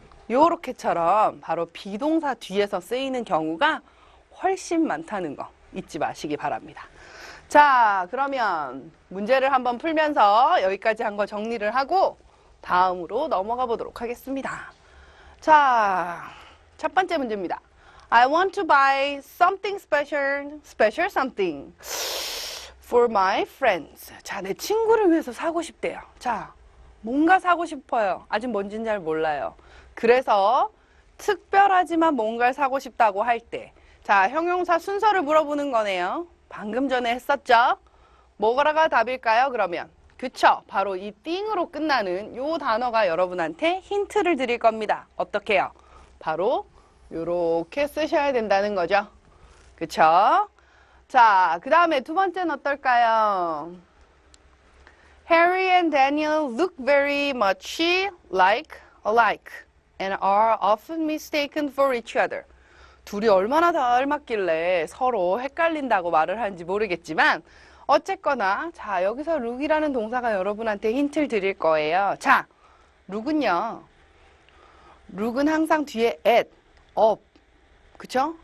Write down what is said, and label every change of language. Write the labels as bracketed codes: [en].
[ko] 요렇게처럼 바로 비동사 뒤에서 쓰이는 경우가 훨씬 많다는 거 잊지 마시기 바랍니다. 자, 그러면 문제를 한번 풀면서 여기까지 한 거 정리를 하고 다음으로 넘어가 보도록 하겠습니다. 자, 첫 번째 문제입니다. [en] I want to buy something special something for my friends. [ko] 자, 내 친구를 위해서 사고 싶대요. 자, 뭔가 사고 싶어요. 아직 뭔지는 잘 몰라요. 그래서 특별하지만 뭔가를 사고 싶다고 할 때, 자, 형용사 순서를 물어보는 거네요. 방금 전에 했었죠? 뭐가 답일까요, 그러면? 그쵸? 바로 이 thing으로 끝나는 요 단어가 여러분한테 힌트를 드릴 겁니다. 어떻게 해요? 바로 요렇게 쓰셔야 된다는 거죠. 그쵸? 자, 그 다음에 두 번째는 어떨까요? [en] Harry and Daniel look very much alike and are often mistaken for each other. [ko] 둘이 얼마나 닮았길래 서로 헷갈린다고 말을 하는지 모르겠지만 어쨌거나 자, 여기서 look이라는 동사가 여러분한테 힌트를 드릴 거예요. 자, look은요. look은 항상 뒤에 at, up, 그쵸?